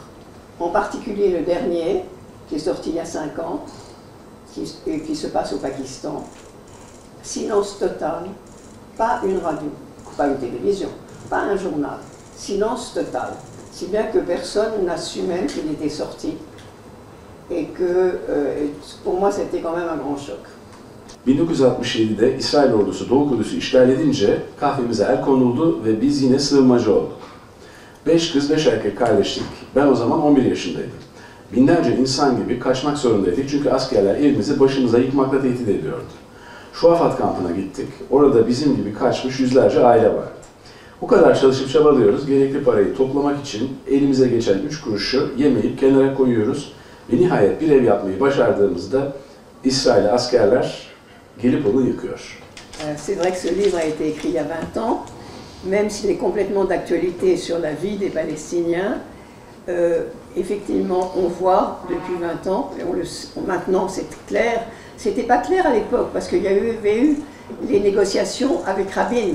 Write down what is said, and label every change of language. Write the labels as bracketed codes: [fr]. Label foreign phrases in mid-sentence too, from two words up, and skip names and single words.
[fr] En particulier le dernier, qui est sorti il y a 5 ans, qui se passe au Pakistan. Silence total, pas une radio, pas une télévision, pas un journal, silence total. Si bien que personne n'a su même qu'il était sorti. Et que pour moi c'était quand même un grand choc. [tr] 1967'de İsrail ordusu Doğu Kudüs'ü işgal edince kahvemize el konuldu ve biz yine sığınmacı olduk. 5 kız 5 erkek kardeşlik. Ben o zaman 11 yaşındaydım. Binlerce insan gibi kaçmak zorundaydık çünkü askerler evimizi başımıza yıkmakla tehdit ediyordu. Şuafat kampına gittik. Orada bizim gibi kaçmış yüzlerce aile vardı. Bu kadar çalışıp çabalıyoruz. Gerekli parayı toplamak için elimize geçen 3 kuruşu yemeyip kenara koyuyoruz. Ve nihayet bir ev yapmayı başardığımızda İsrail askerler gelip onu yıkıyor. [fr] C'est vrai que ce livre a été écrit il y a 20 ans, même s'il est complètement d'actualité sur la vie des Palestiniens. Effectivement, on voit depuis 20 ans, et maintenant c'est clair, c'était pas clair à l'époque parce qu'il y avait eu les négociations avec Rabin.